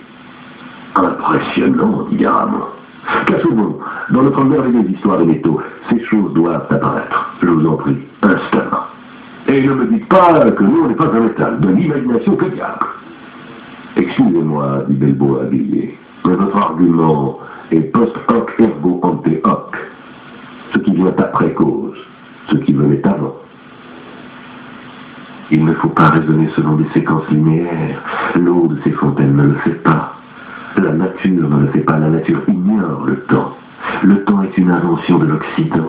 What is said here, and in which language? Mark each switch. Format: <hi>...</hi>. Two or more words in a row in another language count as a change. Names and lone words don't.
<fr>Impressionnant, dit Garamond. Cachons-nous, dans notre merveilleuse histoire des métaux, ces choses doivent apparaître. Je vous en prie, instamment. Et ne me dites pas que nous, on n'est pas un métal, de l'imagination que diable. Excusez-moi, dit Belbo habillé, mais votre argument est</fr> <la>post hoc ergo ante hoc.</la> <fr>Ce qui vient après cause, ce qui venait avant. Il ne faut pas raisonner selon des séquences linéaires. L'eau de ces fontaines ne le fait pas. La nature ne le fait pas. La nature ignore le temps. Le temps est une invention de l'Occident.</fr>